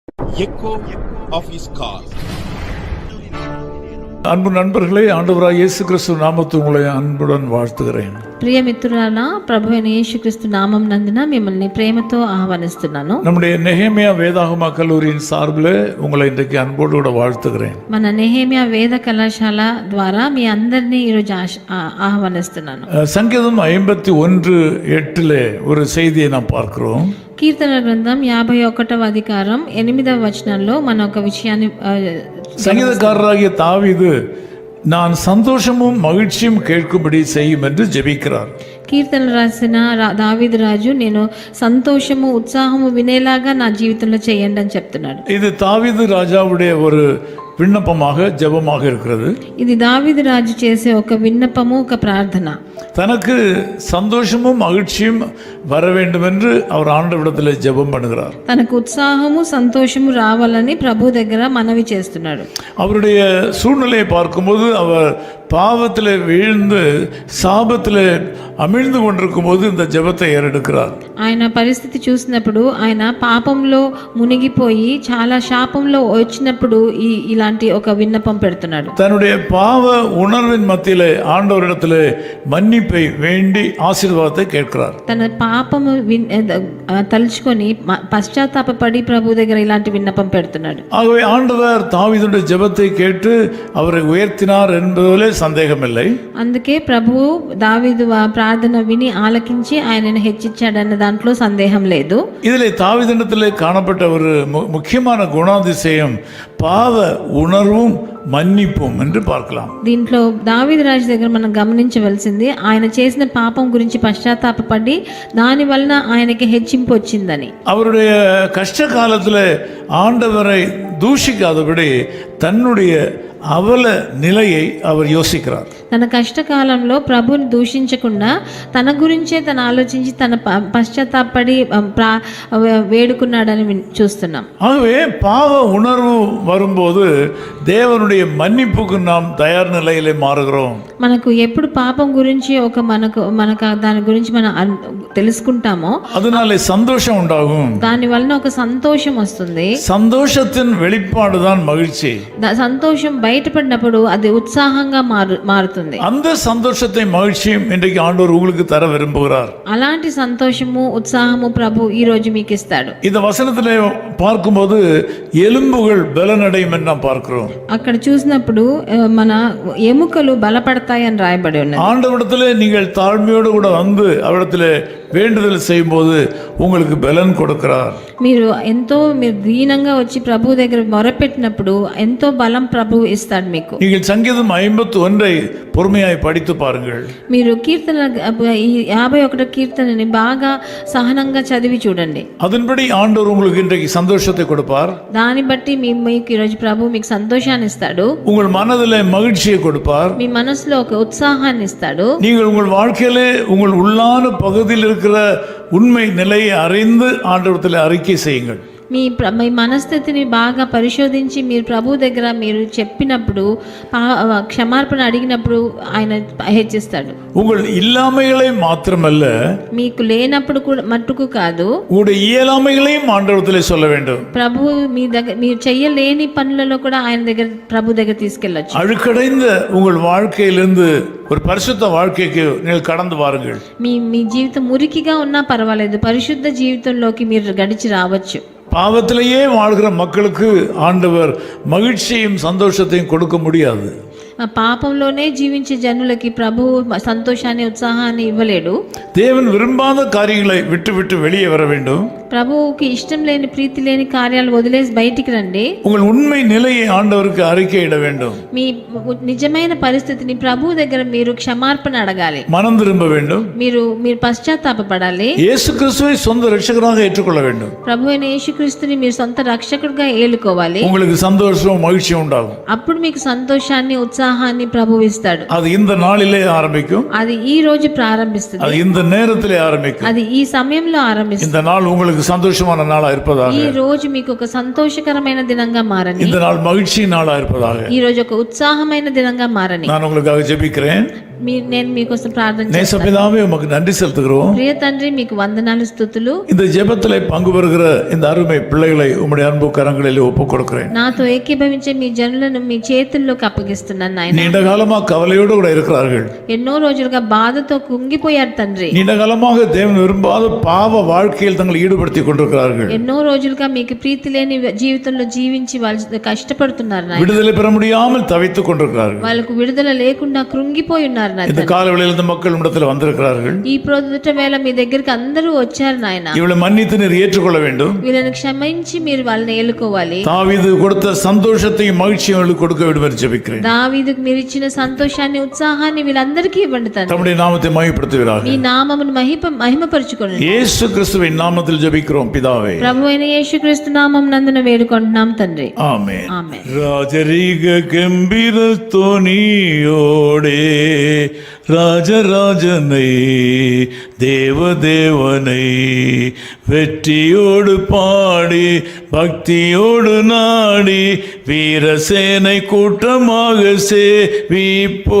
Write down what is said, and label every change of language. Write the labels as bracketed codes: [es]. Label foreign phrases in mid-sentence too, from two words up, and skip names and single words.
[en] echo of his call. [ta] அன்பு நண்பர்களே, ஆண்டவராய் இயேசு கிறிஸ்து நாமத்தில் உங்களை அன்புடன் வாழ்த்துகிறேன். [te] ప్రియ మిత్రులారా, ప్రభు అయిన యేసుక్రీస్తు నామం నందున మిమ్మల్ని ప్రేమతో ఆహ్వానిస్తున్నాను. [ta] நம்முடைய நெகேமியா வேதாகம கல்லூரியின் சார்பில் உங்களை இன்றைக்கு அன்போடு கூட வாழ்த்துகிறேன். [te] మన నెహెమియా వేద కళాశాల ద్వారా మీ అందరినీ ఈరోజు ఆహ్వానిస్తున్నాను. [ta] சங்கீதம் 51:8 ஒரு செய்தியை நாம் பார்க்கிறோம். [te] కీర్తన గ్రంథం 51వ అధికారం 8వ వచనంలో మన ఒక విషయాన్ని [ta] சங்கீதக்காரராகிய தாவீது நான் சந்தோஷமும் மகிழ்ச்சியும் கேட்கும்படி செய்யும் என்று ஜெபிக்கிறார். [te] కీర్తనలు రాసిన దావీదు రాజు నేను సంతోషము ఉత్సాహము వినేలాగా నా జీవితంలో చేయండి అని చెప్తున్నాడు. [ta] இது தாவீது ராஜாவுடைய ஒரு விண்ணப்பமாக ஜெபமாக இருக்கிறது. [te] ఇది దావీదు రాజు చేసే ఒక విన్నపము, ఒక ప్రార్థన. [ta] தனக்கு சந்தோஷமும் மகிழ்ச்சியும் வர வேண்டும் என்று அவர் ஆண்டவரிடத்தில் ஜெபம் பண்ணுகிறார். [te] తనకు ఉత్సాహము సంతోషము రావాలని ప్రభు దగ్గర మనవి చేస్తున్నాడు. [ta] அவருடைய சூழ்நிலையை பார்க்கும்போது அவர் பாவத்தில் வீழ்ந்து சாபத்தில் அமிழ்ந்து கொண்டிருக்கும் போது இந்த ஜெபத்தை ஏறெடுக்கிறார். [te] ఆయన పరిస్థితి చూసినప్పుడు ఆయన పాపంలో మునిగిపోయి చాలా శాపంలో వచ్చినప్పుడు ఇలాంటి ఒక విన్నపం పెడుతున్నాడు. [ta] தன்னுடைய பாவ உணர்வின் மத்தியிலே ஆண்டவரிடத்திலே மன்னிப்பை வேண்டி ஆசீர்வாதத்தை கேட்கிறார். [te] తన పాపము తలుచుకొని పశ్చాత్తాపపడి ప్రభు దగ్గర ఇలాంటి విన్నపం పెడుతున్నాడు. [ta] ஆகவே ஆண்டவர் தாவீதுடைய ஜெபத்தை கேட்டு அவரை உயர்த்தினார் என்பதிலே சந்தேகமில்லை. [te] అందుకే ప్రభు దావీదు ప్రార్థన విని ఆలకించి ఆయనను హెచ్చించాడన్న దాంట్లో సందేహం లేదు. [ta] இதிலே தாவீதிடத்திலே காணப்பட்ட ஒரு முக்கியமான குணாதிசயம் பாவ உணர்வும் మన్నిపుం என்று பார்க்கலாம். [te] దీంట్లో దావీదు రాజు దగ్గర మనం గమనించవలసింది ఆయన చేసిన పాపం గురించి పశ్చాత్తాపపడి దాని వలన ఆయనకి హెచ్చింపు వచ్చిందని. [ta] அவருடைய கஷ்ட காலத்தில் ஆண்டவரை தூஷிக்காதபடி தன்னுடைய அவல நிலையை அவர் யோசிக்கிறார். [te] తన కష్టకాలంలో ప్రభుని దూషించకుండా తన గురించే తను ఆలోచించి తన పశ్చాత్తాపడి వేడుకున్నాడని చూస్తున్నాం. [ta] ஆகவே பாவ உணர்வு வரும்போது தேவனுடைய மன்னிப்புக்கு நாம் தயார் நிலையிலே மாறுகிறோம். [te] మనకు ఎప్పుడు పాపం గురించి ఒక మనకు దాని గురించి మనం తెలుసుకుంటామో [ta] அதனாலே சந்தோஷம் உண்டாகும். [te] దాని వలన ఒక సంతోషం వస్తుంది. [ta] சந்தோஷத்தின் வெளிப்பாடு தான் மகிழ்ச்சி. [te] సంతోషం బయటపడినప్పుడు అది ఉత్సాహంగా మారుతుంది. [ta] அந்த சந்தோஷத்தை மகிழ்ச்சியும் இன்றைக்கு ஆண்டவர் உங்களுக்கு தர விரும்புகிறார். [te] అలాంటి సంతోషము ఉత్సాహము ప్రభు ఈ రోజు మీకు ఇస్తాడు. [ta] இந்த வசனத்திலே பார்க்கும்போது எலும்புகள் பலனடையும் என்று நாம் பார்க்கிறோம். [te] అక్కడ చూసినప్పుడు మన ఎముకలు బలపడతాయి అని రాయబడి ఉన్నది. [ta] ஆண்டவரிடத்திலே நீங்கள் தாழ்மையோடு கூட வந்து அவரிடத்திலே வேண்டுதல் செய்யும்போது உங்களுக்கு பலன் கொடுக்கிறார். [te] మీరు దీనంగా వచ్చి ప్రభు దగ్గర మొరపెట్టినప్పుడు ఎంతో బలం ప్రభు ఇస్తాడు మీకు. [ta] நீங்கள் சங்கீதம் 51 பொறுமையாய் படித்து பாருங்கள். [te] మీరు కీర్తన 51 కీర్తనని బాగా సహనంగా చదివి చూడండి. [ta] அதன்படி ஆண்டவர் உங்களுக்கு இன்றைக்கு சந்தோஷத்தை கொடுப்பார். [te] దాన్ని బట్టి మీకు ఈరోజు ప్రభు మీకు సంతోషాన్ని ఇస్తాడు. [ta] உங்கள் மனதிலே மகிழ்ச்சியை கொடுப்பார். [te] మీ మనసులో ఒక ఉత్సాహాన్ని ఇస్తాడు. [ta] நீங்கள் உங்கள் வாழ்க்கையிலே உங்கள் உள்ளான பகுதியில் இருக்கிற உண்மை நிலையை அறிந்து ஆண்டவரிடத்தில் அறிக்கை செய்யுங்கள். [te] మీ మనస్థితిని బాగా పరిశోధించి మీరు ప్రభు దగ్గర మీరు చెప్పినప్పుడు క్షమార్పణ అడిగినప్పుడు ఆయన హెచ్చిస్తాడు. [ta] உங்கள் இல்லாமைகளை மாத்திரமல்ல, [te] మీకు లేనప్పుడు కూడా మట్టుకు కాదు, [ta] உங்களுடைய இயலாமைகளையும் ஆண்டவரிடத்தில் சொல்ல வேண்டும். [te] ప్రభు మీ దగ్గర మీరు చెయ్యలేని పనులలో కూడా ఆయన దగ్గర ప్రభు దగ్గర తీసుకెళ్ళొచ్చు. [ta] அழுக்கடைந்த உங்கள் வாழ்க்கையிலிருந்து ஒரு பரிசுத்த வாழ்க்கைக்கு நீங்கள் கடந்து வாருங்கள். [te] మీ జీవితం మురికిగా ఉన్నా పర్వాలేదు, పరిశుద్ధ జీవితంలోకి మీరు గడిచి రావచ్చు. [ta] பாவத்திலேயே வாழ்கிற மக்களுக்கு ஆண்டவர் மகிழ்ச்சியும் சந்தோஷத்தையும் கொடுக்க முடியாது. [te] పాపంలోనే జీవించే జనులకి ప్రభు సంతోషాన్ని ఉత్సాహాన్ని ఇవ్వలేడు. [ta] தேவன் விரும்பாத காரியங்களை விட்டு விட்டு வெளியே வர வேண்டும். [te] ప్రభువుకి ఇష్టం లేని ప్రీతి లేని కార్యాలు వదిలేసి బయటికి రండి. [ta] உங்கள் உண்மை நிலையை ஆண்டவருக்கு அறிக்கையிட வேண்டும். [te] మీ నిజమైన పరిస్థితిని ప్రభు దగ్గర మీరు క్షమార్పణ అడగాలి. [ta] மனம் திரும்ப வேண்டும். [te] మీరు పశ్చాత్తాపపడాలి. [ta] இயேசு கிறிஸ்துவை சொந்த ரட்சகராக ஏற்றுக்கொள்ள வேண்டும். [te] ప్రభు అయిన యేసుక్రీస్తుని మీరు సొంత రక్షకుడిగా ఏలుకోవాలి. [ta] உங்களுக்கு சந்தோஷம் மகிழ்ச்சி உண்டாகும். [te] అప్పుడు మీకు సంతోషాన్ని ఉత్సాహాన్ని ప్రభు ఇస్తాడు. [ta] அது இந்த நாளிலே ஆரம்பிக்கும். [te] అది ఈ రోజు ప్రారంభిస్తుంది. [ta] அது இந்த நேரத்திலே ஆரம்பிக்கும். [te] అది ఈ సమయంలో ఆరంభిస్తుంది. [ta] இந்த நாள் உங்களுக்கு சந்தோஷமான நாளா இருப்பதாக. [te] ఈ రోజు మీకు ఒక సంతోషకరమైన దినంగా మారని. [ta] இந்த நாள் மகிழ்ச்சி நாளா இருப்பதாக. [te] ఈ రోజు ఒక ఉత్సాహమైన దినంగా మారని. [ta] நான் உங்களுக்காக ஜெபிக்கிறேன். [te] నేను మీకోసం ప్రార్థన చేస్తాను. [ta] நேசபிதாவே உமக்கு நன்றி செலுத்துகிறோம். [te] ప్రియ తండ్రి మీకు వందనాలు స్తుతులు. [ta] இந்த ஜெபத்திலே பங்கு பெறுகிற இந்த அருமை பிள்ளைகளை உம்முடைய அன்பு கரங்களில் ஒப்புக் கொடுக்கிறேன். [te] నాతో ఏకీభవించే మీ జనులను మీ చేతుల్లోకి అప్పగిస్తున్నాను నాయన. [ta] நீண்ட காலமா கவலையோடு கூட இருக்கிறார்கள். [te] ఎన్నో రోజులుగా బాధతో కుంగిపోయారు తండ్రి. [ta] நீண்ட காலமாக தேவன் விரும்பாத பாவ வாழ்க்கையில் தங்களை ஈடுபடுத்திக் கொண்டிருக்கிறார்கள். [te] ఎన్నో రోజులుగా మీకు ప్రీతి లేని జీవితంలో జీవించి వాళ్ళు కష్టపడుతున్నారు నాయన. [ta] விடுதலை பெற முடியாமல் தவித்துக் கொண்டிருக்கிறார்கள். [te] వాళ్ళకు విడుదల లేకుండా కృంగిపోయి ఉన్నారు నాయన. [ta] இந்த காலவெளியில் இந்த மக்கள் இடத்துல வந்திருக்கிறார்கள். [te] ఈ ప్రొద్దుట వేళ మీ దగ్గరికి అందరూ వచ్చారు నాయన. [ta] இவளை மன்னித்து நீர் ஏற்றுக்கொள்ள வேண்டும். [te] వీళ్ళని క్షమించి మీరు వాళ్ళని ఏలుకోవాలి. [ta] தாவீது கொடுத்த சந்தோஷத்தையும் மகிழ்ச்சியும் அவர்களுக்கு கொடுக்க வேண்டும் என்று ஜெபிக்கிறேன். [te] దావీదుకు మీరు ఇచ్చిన సంతోషాన్ని ఉత్సాహాన్ని వీళ్ళందరికీ ఇవ్వండి తండ్రి. [ta] தம்முடைய நாமத்தை மகிமைப்படுத்துவீராக. [te] మీ నామమును మహిమపరచుకోండి. [ta] இயேசு கிறிஸ்துவின் நாமத்தில் ஜெபிக்கிறோம் பிதாவே. [te] ప్రభువైన యేసుక్రీస్తు నామం నందున వేడుకుంటున్నాం తండ్రి. [ta] ஆமென். [te] ఆమేన్. [ta] ராஜரீக கம்பீர தொனியோடே ராஜராஜனை தேவதேவனை வெற்றியோடு பாடி பக்தியோடு நாடி வீரசேனை கூட்டமாக சேவிப்போ.